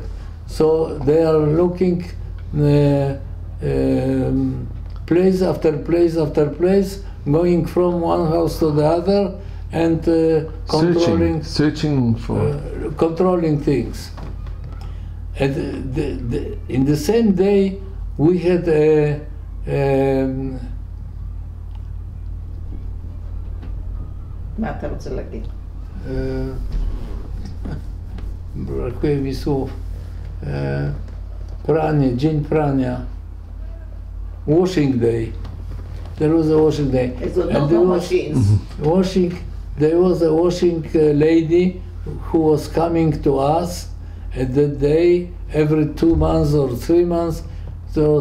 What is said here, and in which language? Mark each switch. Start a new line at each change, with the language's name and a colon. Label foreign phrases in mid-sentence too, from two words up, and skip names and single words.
English: So they are looking place after place after place, going from one house to the other and searching for controlling things. And in the same day, we had a
Hebrew: מה אתה רוצה להגיד?
Polish: brakuje mi słów. Pranie, dzień prania.
English: Washing day. There was a washing day. And there was washing. There was a washing lady who was coming to us at that day every 2 months or 3 months. So